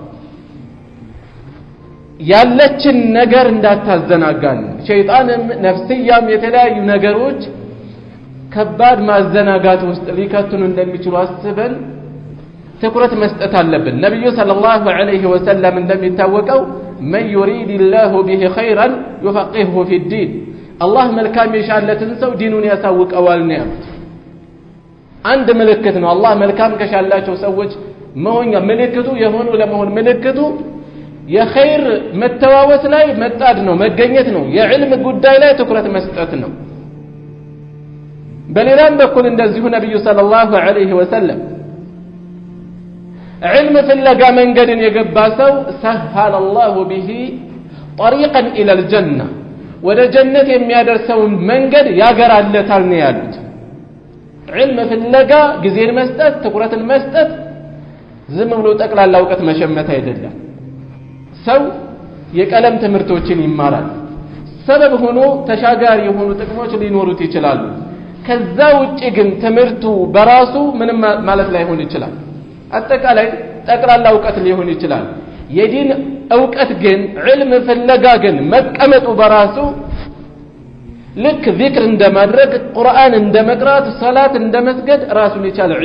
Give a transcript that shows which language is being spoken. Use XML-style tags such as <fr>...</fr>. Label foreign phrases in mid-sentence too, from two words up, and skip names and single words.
<am>ያለችን ነገር እንዳታዘናጋን ሸይጣንም ነፍስያም የተለያዩ ነገሮች ከባድ ማዘናጋት ውስጥ ሊከቱን እንደሚችሉ አስበን ትኩረት መስጠት አለብን ነብዩ</am> <ar>صلى الله عليه وسلم</ar> <am>እንደሚታወቀው</am> <ar>من يريد الله به خيرا يفقهه في الدين الله</ar> <am>መልካም የሻለትን ሰው ዲኑን ያሳውቀዋል ነው ያሉት አንድ ምልክት ነው አላህ መልካም ከሻላቸው ሰዎች መሆኛ ምልክቱ የሆኑ ለመሆን ምልክቱ የኸይር መተዋወስ ላይ መጣድ ነው መገኘት ነው የዕልም ጉዳይ ላይ ትኩረት መስጠት ነው በሌላም በኩል እንደዚሁ ነብዩ</am> <ar>صلى الله عليه وسلم</ar> <am>علم ፍለጋ መንገድን የገባ ሰው</am> <ar>سهل الله به طريقا الى الجنه</ar> <am>ወደ ጀነት የሚያደርሰው መንገድ ያገራለታል ነው ያሉት علم ፍለጋ ጊዜን መስጠት ትኩረትን መስጠት ዝም ብሎ ጠቅላላ ዕውቀት መሸመት አይደለም ሰው የቀለም ትምህርቶችን ይማራል ሰበብ ሆኖ ተሻጋሪ የሆኑ ጥቅሞች ሊኖሩት ይችላሉ ከዛ ውጪ ግን ትምህርቱ በራሱ ምንም ማለት ላይሆን ይችላል አጠቃላይ ጠቅላላ ዕውቀት ሊሆን ይችላል የዲን ዕውቀት ግን علم ፍለጋ ግን መቀመጡ በራሱ ልክ ዚክር እንደማድረግ ቁርአን እንደመቅራት ሰላት እንደመስገድ ራሱን የቻለ</am>